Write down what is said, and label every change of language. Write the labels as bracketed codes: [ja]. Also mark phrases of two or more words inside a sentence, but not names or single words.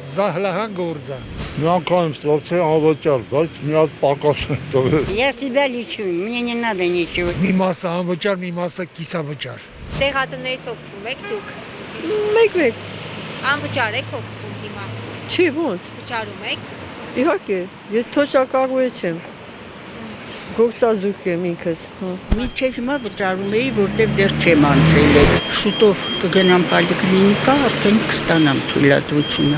[hy] զահլահան գործ է։ Մի անգամ ստացել անվճար, բայց մի հատ պակաս է տվել։ [ru] Я себя лечу, мне не надо ничего. [hy] Մի մասը անվճար, մի մասը կիսավճար։ Տեղատններից օգտվում եք դուք։ Մեկ-մեկ, Անվճար եք օգտվում հիմա։ չի ոնց։ Վճարում եք։ Իհարկե, ես թոշակառուհի չեմ։ Գործազուրկ եմ ինքս, հա։ Մինչև հիմա վճարում էի, որտեվ դեռ չեմ անցել եք։ Շուտով կգնամ պոլիկլինիկա, արդեն կստանամ թույլատվությունը։